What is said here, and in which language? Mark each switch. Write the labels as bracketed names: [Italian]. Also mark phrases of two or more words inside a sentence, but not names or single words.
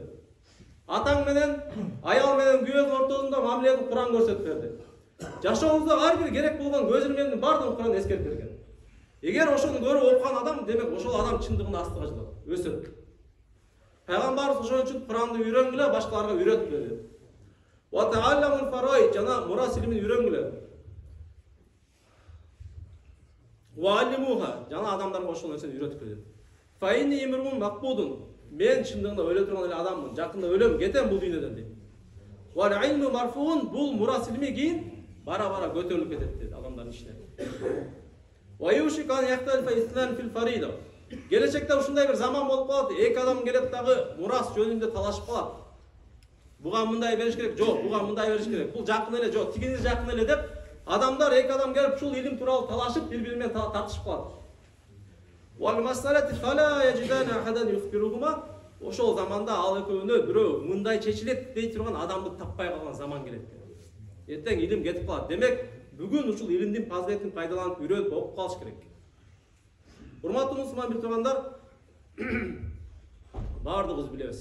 [Kyrgyz] Атаң менен, аял менен күйөөдүн ортосунда мамилени Куран көрсөтүп берди. Жашообузда ар бир керек болгон көз ирмемдин баардыгын Куран эскертип берген. Эгер ошону көрүп окуган адам, демек ошол адам чындыгында астыга жылат, өсөт. Пайгамбарыбыз ошон үчүн Куранды үйрөнгүлө, башкаларга үйрөткүлө dedi. [Arabic] وتعلموا الفرائض, [Kyrgyz] жана мурас илимин үйрөнгүлө. [Arabic] وعلموها, [Kyrgyz] жана адамдарга ошол нерсени үйрөткүлө dedi. [Arabic] فإني امرؤ مقبوض, [Kyrgyz] мен чындыгында өлө турган эле адаммын, жакында өлөм, кетем бул дүйнөдөн дейт. [Arabic] والعلم مرفوع, [Kyrgyz] бул мурас илими кийин бара-бара көтөрүлүп кетет dedi адамдардын ичине. [Arabic] ويوشك أن يختلف اثنان في الفريضة. [Kyrgyz] Gelecekte ушундай бир заман болуп калат, эки адам келет дагы мурас жөнүндө талашып калат. Буга мындай бериш керек, жок, буга мындай бериш керек. Бул жакын эле, жок, тигини жакын эле деп адамдар эки адам келип ушул илим тууралуу талашып, бири-бири менен тартышып калат. [Arabic] والمسألة فلا يجدان أحدا يخبرهما. [Kyrgyz] Ошол заманда ал экөөнө бирөө мындай чечилет дей турган адамды таппай калган заман келет. Эртең илим кетип калат. Демек, бүгүн ушул илимдин фазилетин пайдаланып, үйрөнүп окуп калыш керек. Урматтуу мусулман биртугандар, бардыгыбыз билебиз.